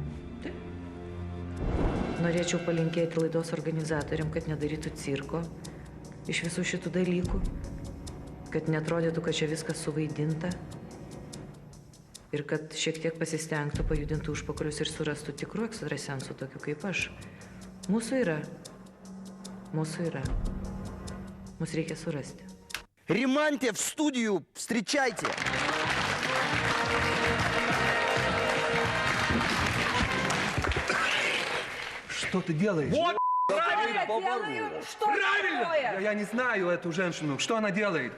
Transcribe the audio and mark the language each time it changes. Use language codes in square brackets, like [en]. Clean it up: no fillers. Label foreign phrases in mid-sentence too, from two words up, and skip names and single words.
[lt] Norėčiau palinkėti laidos organizatoriam, kad nedarytų cirko iš visų šitų dalykų, kad netrodytų, kad čia viskas suvaidinta ir kad šiek tiek pasistengtų, pajudintų užpakalius ir surastų tikrų ekstrasensų, tokių kaip aš. Mūsų yra. Mūsų reikia surasti. [ru] Римантьев в студию, встречайте! Что ты делаешь? Вот! Что Правильно! Я не знаю эту женщину. Что она делает?